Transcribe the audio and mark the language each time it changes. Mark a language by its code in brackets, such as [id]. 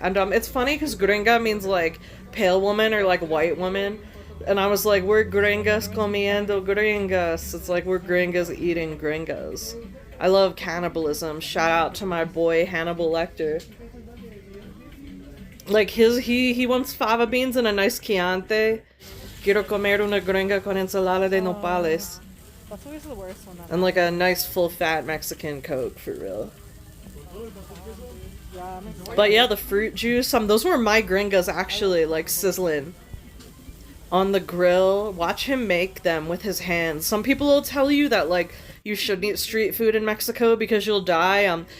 [en] And, it's funny because gringa means, like, pale woman or, like, white woman. And I was like, we're gringas [es] comiendo gringas. [en] It's like we're gringas eating gringas. I love cannibalism. Shout out to my boy Hannibal Lecter. Like, he wants fava beans and a nice Chianti. [es] Quiero comer una gringa con ensalada de nopales. [en] That's always the worst one. And, like, a nice full-fat Mexican Coke, for real. But yeah, the fruit juice, those were my gringas, actually, like, sizzling on the grill. Watch him make them with his hands. Some people will tell you that, like, you shouldn't eat street food in Mexico because you'll die.